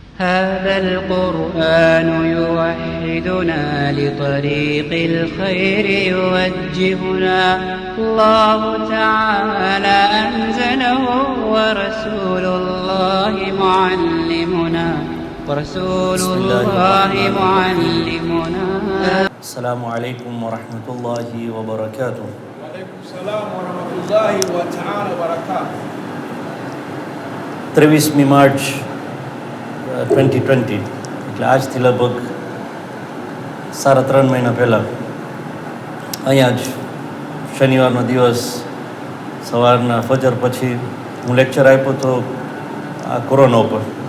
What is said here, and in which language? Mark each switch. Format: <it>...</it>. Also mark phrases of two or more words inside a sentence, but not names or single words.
<ar>هذا القرآن يوحدنا لطريق الخير يوجهنا الله تعالى أنزله ورسول الله معلمنا السلام عليكم ورحمة الله وبركاته. وعليكم السلام ورحمة الله وبركاته.</ar> <gu>23 માર્ચ 2020 એટલે આજથી લગભગ 3.5 મહિના પહેલાં અહીંયા જ શનિવારનો દિવસ સવારના ફજર પછી હું લેક્ચર આપ્યો હતો આ કોરોના ઉપર.</gu>